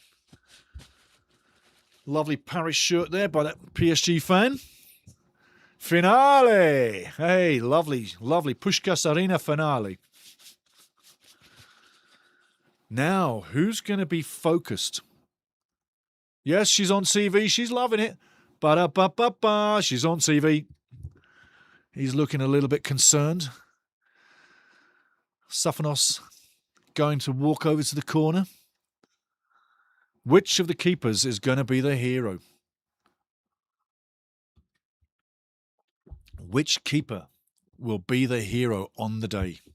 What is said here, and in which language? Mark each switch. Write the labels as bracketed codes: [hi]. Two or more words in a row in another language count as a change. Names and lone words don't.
[en] Lovely Paris shirt there by that PSG fan. Finale! Hey, lovely, lovely Puskás Arena finale. Now, who's going to be focused? Yes, she's on TV. She's loving it. Ba-da-ba-ba-ba. She's on TV. He's looking a little bit concerned. Safanos going to walk over to the corner. Which of the keepers is going to be the hero? Which keeper will be the hero on the day?